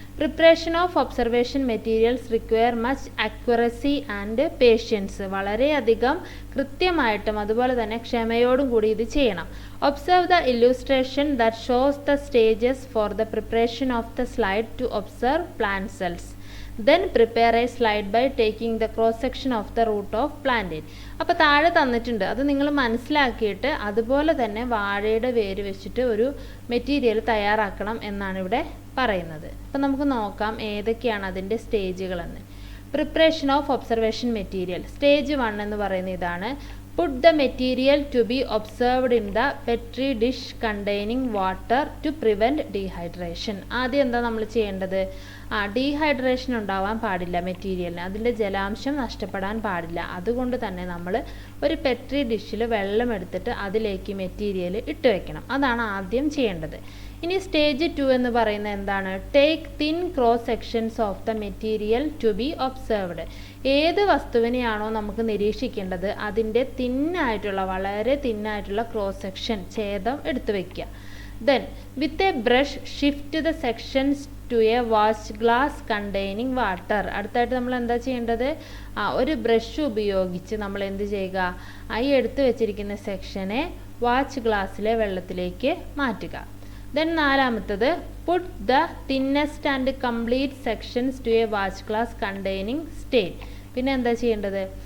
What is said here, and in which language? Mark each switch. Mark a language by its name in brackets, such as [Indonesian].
[English] Preparation of observation materials require much accuracy and patience. [Malayalam] വളരെയധികം കൃത്യമായിട്ടും അതുപോലെ തന്നെ ക്ഷമയോടും കൂടി ഇത് ചെയ്യണം. [English] Observe the illustration that shows the stages for the preparation of the slide to observe plant cells. Then prepare a slide by taking the cross section of the root of plantain. [Malayalam] അപ്പോൾ താഴെ തന്നിട്ടുണ്ട്, അത് നിങ്ങൾ മനസ്സിലാക്കിയിട്ട് അതുപോലെ തന്നെ വാഴയുടെ വേര് വെച്ചിട്ട് ഒരു മെറ്റീരിയൽ തയ്യാറാക്കണം എന്നാണ് ഇവിടെ പറയുന്നത്. അപ്പോൾ നമുക്ക് നോക്കാം ഏതൊക്കെയാണ് അതിൻ്റെ സ്റ്റേജുകളെന്ന്. [English] preparation of observation material stage 1 [Malayalam] എന്ന് പറയുന്ന ഇതാണ്. [English] Put the material to be observed in the petri dish containing water to prevent dehydration. [Malayalam] ആദ്യം എന്താ നമ്മൾ ചെയ്യേണ്ടത്? ഡീഹൈഡ്രേഷൻ ഉണ്ടാവാൻ പാടില്ല മെറ്റീരിയലിന്, അതിൻ്റെ ജലാംശം നഷ്ടപ്പെടാൻ പാടില്ല. അതുകൊണ്ട് തന്നെ നമ്മൾ ഒരു പെട്രി ഡിഷിൽ വെള്ളം എടുത്തിട്ട് അതിലേക്ക് മെറ്റീരിയൽ ഇട്ട് വെക്കണം. അതാണ് ആദ്യം ചെയ്യേണ്ടത്. ഇനി സ്റ്റേജ് 2 എന്ന് പറയുന്നത് എന്താണ്? [English] Take thin cross sections of the material to be observed. [Malayalam] ഏത് വസ്തുവിനെയാണോ നമുക്ക് നിരീക്ഷിക്കേണ്ടത് അതിൻ്റെ തിന്നായിട്ടുള്ള, വളരെ തിന്നായിട്ടുള്ള ക്രോസ് സെക്ഷൻ, ഛേദം എടുത്തു വയ്ക്കുക. [English] Then with a brush shift the sections to a watch glass containing water. [Malayalam] അടുത്തായിട്ട് നമ്മൾ എന്താ ചെയ്യേണ്ടത്? ഒരു ബ്രഷ് ഉപയോഗിച്ച് നമ്മൾ എന്ത് ചെയ്യുക? ഈ എടുത്തു വെച്ചിരിക്കുന്ന സെക്ഷനെ വാച്ച് ഗ്ലാസ്സിലെ വെള്ളത്തിലേക്ക് മാറ്റുക. [English] Then നാലാമത്തത് put the thinnest and complete sections to a watch glass containing stain. [Malayalam] പിന്നെ എന്താ ചെയ്യേണ്ടത്?